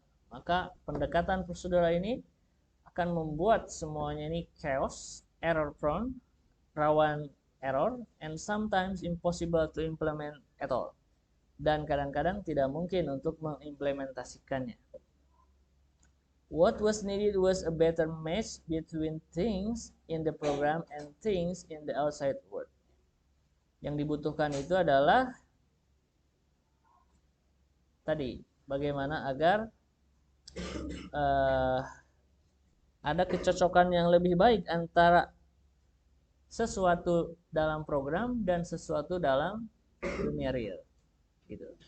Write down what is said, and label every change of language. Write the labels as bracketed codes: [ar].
[id] Maka pendekatan prosedural ini akan membuat semuanya ini chaos, [en] error prone, [id] rawan error, [en] and sometimes impossible to implement at all. [id] Dan kadang-kadang tidak mungkin untuk mengimplementasikannya. [en] What was needed was a better match between things in the program and things in the outside world. [id] Yang dibutuhkan itu adalah tadi, bagaimana agar ada kecocokan yang lebih baik antara sesuatu dalam program dan sesuatu dalam dunia real gitu.